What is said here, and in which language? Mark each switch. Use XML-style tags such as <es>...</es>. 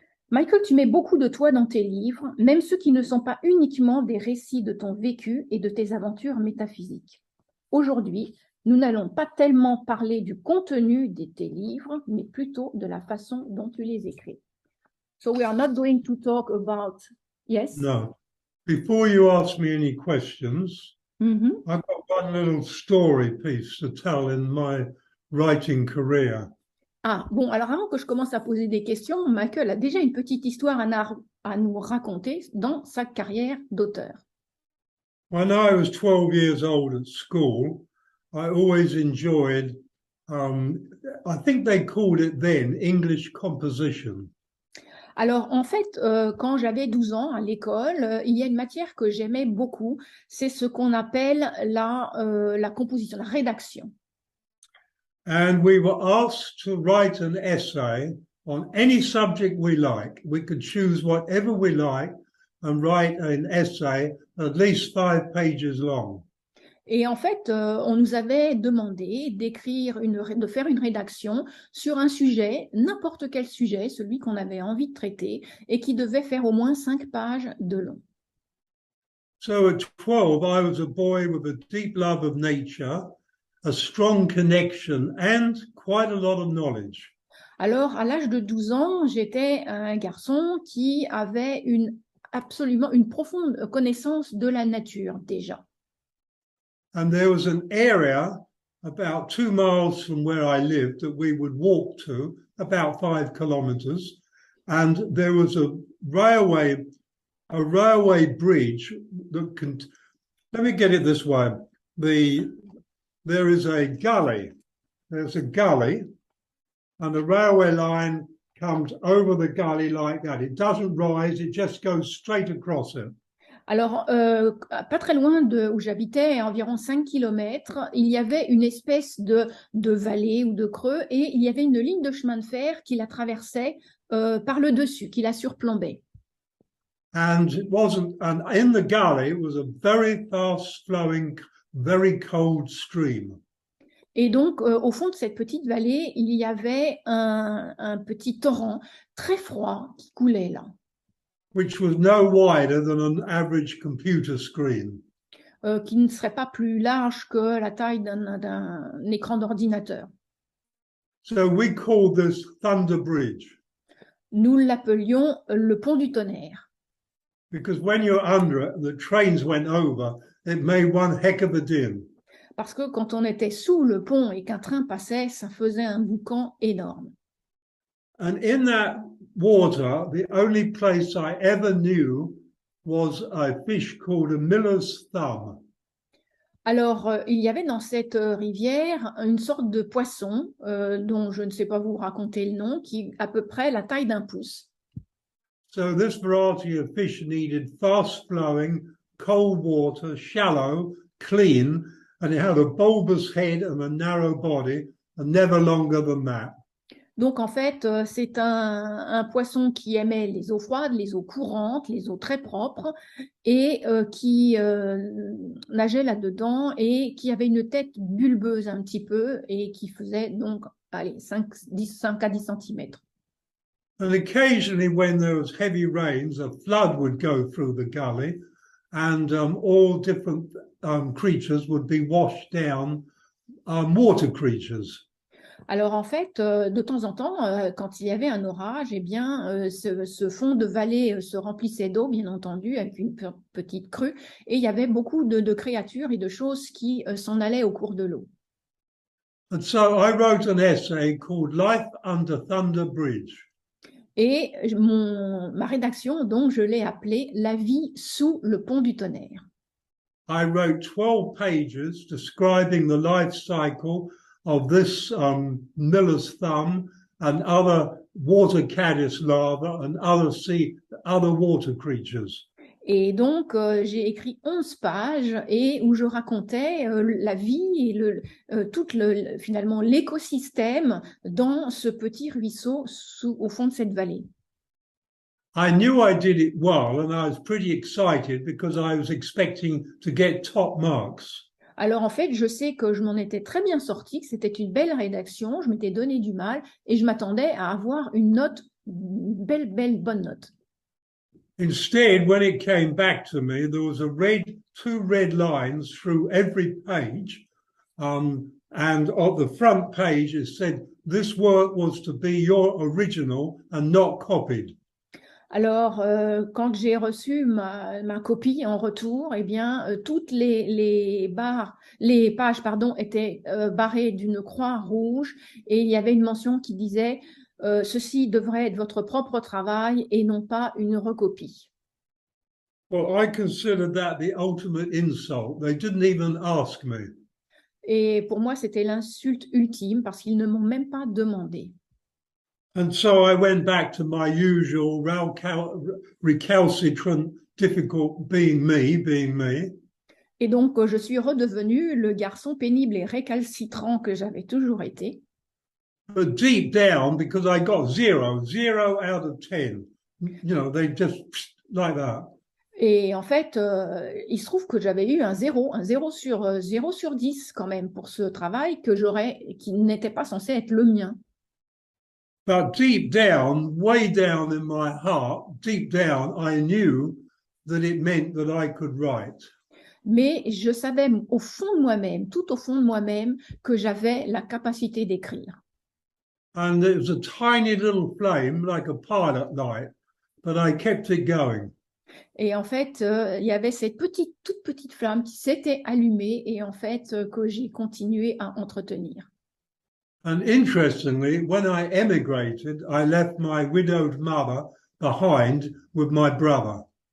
<fr>Michael, tu mets beaucoup de toi dans tes livres, même ceux qui ne sont pas uniquement des récits de ton vécu et de tes aventures métaphysiques. Aujourd'hui, nous n'allons pas tellement parler du contenu de tes livres, mais plutôt de la façon dont tu les écris.</fr> <en>So we are not going to talk about... Yes? No. Before you ask me any questions, Mhm. I've got one little story piece to tell in my writing career.</en> <fr>Ah, bon, alors avant que je commence à poser des questions, Michael a déjà une petite histoire à nous raconter dans sa carrière d'auteur.</fr> <en>When I was 12 years old at school, I always enjoyed, I think they called it then, English composition.</en> <fr>Alors, en fait, quand j'avais 12 ans à l'école, il y a une matière que j'aimais beaucoup, c'est ce qu'on appelle la composition, la rédaction.</fr> <en>And we were asked to write an essay on any subject we like. We could choose whatever we like and write an essay at least 5 pages long.</en> <fr>Et en fait, on nous avait demandé de faire une rédaction sur un sujet, n'importe quel sujet, celui qu'on avait envie de traiter, et qui devait faire au moins 5 pages de long.</fr> <en>So at 12, I was a boy with a deep love of nature, a strong connection, and quite a lot of knowledge.</en> <fr>Alors, à l'âge de 12 ans, j'étais un garçon qui avait absolument une profonde connaissance de la nature déjà.</fr> <en>And there was an area about 2 miles from where I lived that we would walk to, about 5 kilometers. And there was a railway bridge that can, let me get it this way. There is a gully, there's a gully, and the railway line comes over the gully like that. It doesn't rise, it just goes straight across it.</en> <fr>Alors, pas très loin de où j'habitais, à environ 5 km, il y avait une espèce de vallée ou de creux et il y avait une ligne de chemin de fer qui la traversait par le dessus, qui la surplombait.</fr> <en>And in the gully, it was a very fast flowing, very cold stream.</en> <fr>Et donc, au fond de cette petite vallée, il y avait un petit torrent très froid qui coulait là.</fr> <en>Which was no wider than an average computer screen.</en> <fr>Qui ne serait pas plus large que la taille d'un écran d'ordinateur.</fr> <en>So we called this Thunder Bridge.</en> <fr>Nous l'appelions le pont du tonnerre.</fr> <en>Because when you're under it and the trains went over, it made one heck of a din.</en> <fr>Parce que quand on était sous le pont et qu'un train passait, ça faisait un boucan énorme.</fr> <en>And in that water, the only place I ever knew was a fish called a miller's thumb.</en> <fr>Alors, il y avait dans cette rivière une sorte de poisson dont je ne sais pas vous raconter le nom, qui à peu près la taille d'un pouce.</fr> <en>So this variety of fish needed fast-flowing, cold water, shallow, clean, and it had a bulbous head and a narrow body, and never longer than that.</en> <fr>Donc, en fait, c'est un poisson qui aimait les eaux froides, les eaux courantes, les eaux très propres, et qui nageait là-dedans et qui avait une tête bulbeuse un petit peu et qui faisait donc, allez, 5 à 10 cm.</fr> <en>And occasionally, when there was heavy rains, a flood would go through the gully, and all different creatures would be washed down, water creatures.</en> <fr>Alors en fait, de temps en temps, quand il y avait un orage, eh bien, ce fond de vallée se remplissait d'eau, bien entendu, avec une petite crue, et il y avait beaucoup de créatures et de choses qui s'en allaient au cours de l'eau.</fr> <en>And so I wrote an essay called Life Under Thunder Bridge.</en> <fr>Et ma rédaction, donc, je l'ai appelée La vie sous le pont du tonnerre.</fr> <en>I wrote 12 pages describing the life cycle of this miller's thumb and other water caddis larvae and other water creatures.</en> <fr>Et donc, j'ai écrit 11 pages et où je racontais la vie et finalement l'écosystème dans ce petit ruisseau au fond de cette vallée.</fr> <en>I knew I did it well and I was pretty excited because I was expecting to get top marks.</en> <fr>Alors en fait, je sais que je m'en étais très bien sortie, que c'était une belle rédaction, je m'étais donné du mal et je m'attendais à avoir une bonne note.</fr> <en>Instead, when it came back to me, there was two red lines through every page. And on the front page, it said, this work was to be your original and not copied.</en> <fr>Alors, quand j'ai reçu ma copie en retour, eh bien, toutes les pages, pardon, étaient barrées d'une croix rouge et il y avait une mention qui disait ceci devrait être votre propre travail et non pas une recopie.</fr> <en>Well, I consider that the ultimate insult. They didn't even ask me.</en> <fr>Et pour moi, c'était l'insulte ultime parce qu'ils ne m'ont même pas demandé.</fr> <en>And so I went back to my usual recalcitrant, difficult being me.</en> <fr>Et donc, je suis redevenue le garçon pénible et récalcitrant que j'avais toujours été.</fr> <en>But deep down, because I got zero out of 10, you know, they just like that.</en> <fr>Et en fait, il se trouve que j'avais eu un 0 sur 10 quand même pour ce travail qui n'était pas censé être le mien.</fr> <en>But deep down, way down in my heart, deep down, I knew that it meant that I could write.</en> <fr>Mais je savais au fond de moi-même, tout au fond de moi-même, que j'avais la capacité d'écrire.</fr> <en>And it was a tiny little flame, like a pilot light, but I kept it going.</en> <fr>Et en fait, il y avait cette toute petite flamme qui s'était allumée et en fait, que j'ai continué à entretenir.</fr> <en>And interestingly, when I emigrated, I left my widowed mother behind with my brother.</en>